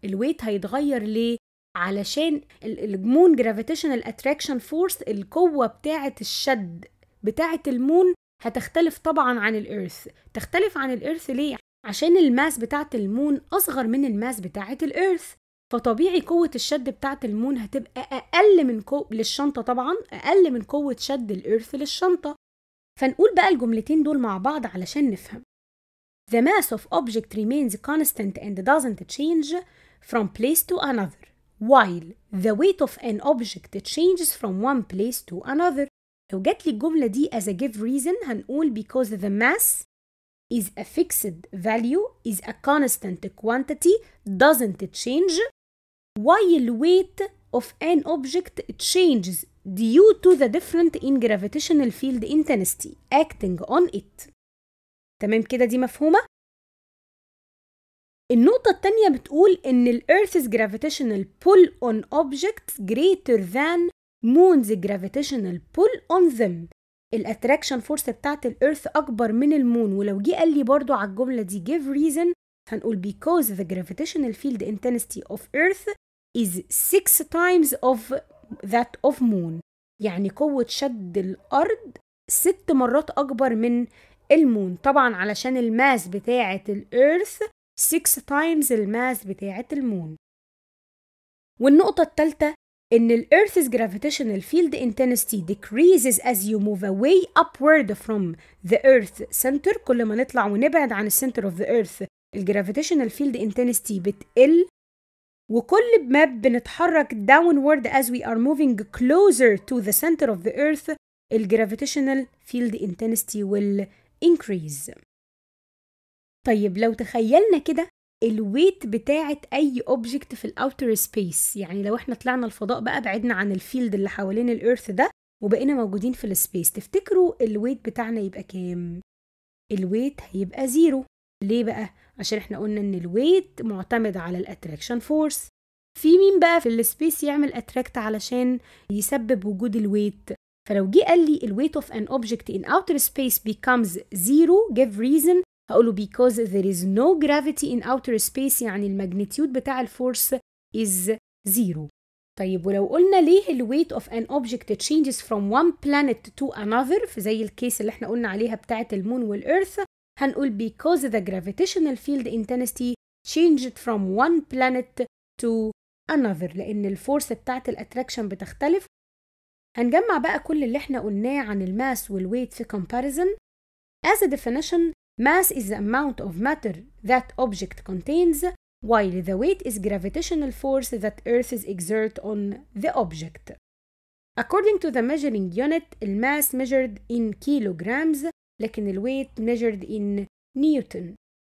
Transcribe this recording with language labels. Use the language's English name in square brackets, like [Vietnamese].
[Arabic] الويت هيتغير ليه؟ علشان المون [English] gravitational attraction force، [Arabic] القوة بتاعة الشد بتاعة المون هتختلف طبعا عن الإيرث. تختلف عن الإيرث ليه؟ عشان الماس بتاعة المون أصغر من الماس بتاعة الإيرث، فطبيعي قوة الشد بتاعة المون هتبقى أقل من للشنطة، طبعا أقل من قوة شد الإيرث للشنطة. فنقول بقى الجملتين دول مع بعض علشان نفهم. [English] The mass of object remains constant and doesn't change from place to another, while the weight of an object changes from one place to another. [Arabic] لو جات لي الجملة دي [English] as a give reason [Arabic] هنقول [English] because the mass is a fixed value, is a constant quantity, doesn't change, while weight of an object changes due to the difference in gravitational field intensity acting on it. [Arabic] تمام كده؟ دي مفهومة؟ النقطة التانية بتقول إن ال [English] Earth's gravitational pull on objects greater than Moon's gravitational pull on them. [Arabic] الاتراكشن فورس بتاعت الإيرث أكبر من المون. ولو جه قال لي برضو على الجملة دي [English] give reason [Arabic] هنقول [English] because the gravitational field intensity of Earth is 6 times of that of Moon. [Arabic] يعني قوة شد الأرض 6 مرات أكبر من المون، طبعا علشان الماس بتاعة الإيرث [English] 6 times [Arabic] الماس بتاعة المون. والنقطة الثالثة إن ال [English] Earth's gravitational field intensity decreases as you move away upward from the Earth center. [Arabic] كل ما نطلع ونبعد عن السنتر [English] of the Earth [Arabic] الجرافيتيشنال فيلد انتنسيتي بتقل، وكل ما بنتحرك [English] downward as we are moving closer to the center of the earth [Arabic] الجرافيتيشنال فيلد انتنسيتي [English] will increase. [Arabic] طيب لو تخيلنا كده الويت بتاعت أي object في الأوتر سبيس، يعني لو احنا طلعنا الفضاء بقى بعدنا عن الفيلد اللي حوالين الإيرث ده وبقينا موجودين في السبيس، تفتكروا الويت بتاعنا يبقى كام؟ الويت هيبقى 0. ليه بقى؟ عشان احنا قلنا ان الويت معتمد على الاتراكشن فورس. في مين بقى في السبيس يعمل اتراكت علشان يسبب وجود الويت؟ فلو جه قال لي الويت [English] of an object in outer space becomes 0 give reason، [Arabic] هقوله [English] because there is no gravity in outer space، [Arabic] يعني الماجنتيود بتاع الفورس [English] is 0. [Arabic] طيب ولو قلنا ليه الويت [English] of an object changes from one planet to another [Arabic] في زي الكيس اللي احنا قلنا عليها بتاعة المون والإيرث، هنقول [English] because the gravitational field intensity changed from one planet to another، [Arabic] لأن الفورس بتاعة الاتراكشن بتختلف. هنجمع بقى كل اللي احنا قلناه عن الماس والويت في comparison. [English] As a definition, mass is the amount of matter that object contains, while the weight is gravitational force that Earth exert on the object. According to the measuring unit, الماس measured in kilograms، [Arabic] لكن الويت [English] measured in Newton.